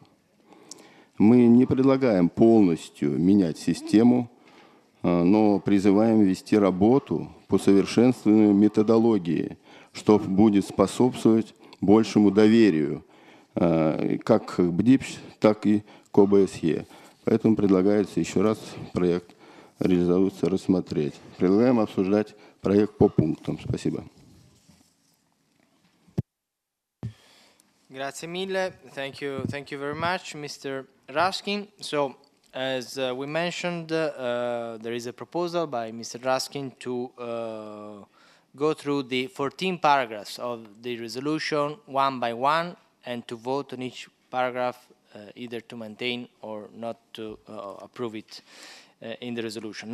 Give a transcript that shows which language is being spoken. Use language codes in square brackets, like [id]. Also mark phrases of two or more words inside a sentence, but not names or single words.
[ru] Мы не предлагаем полностью менять систему, но призываем вести работу по совершенствованию методологии, что будет способствовать большему доверию как к БДИПС, так и к ОБСЕ. Поэтому предлагается еще раз проект резолюции рассмотреть. Предлагаем обсуждать проект по пунктам. Спасибо. [it] Grazie mille. [en] Thank you very much, Mr. Raskin. So, as we mentioned, there is a proposal by Mr. Raskin to go through the 14 paragraphs of the resolution one by one and to vote on each paragraph, either to maintain or not to approve it in the resolution.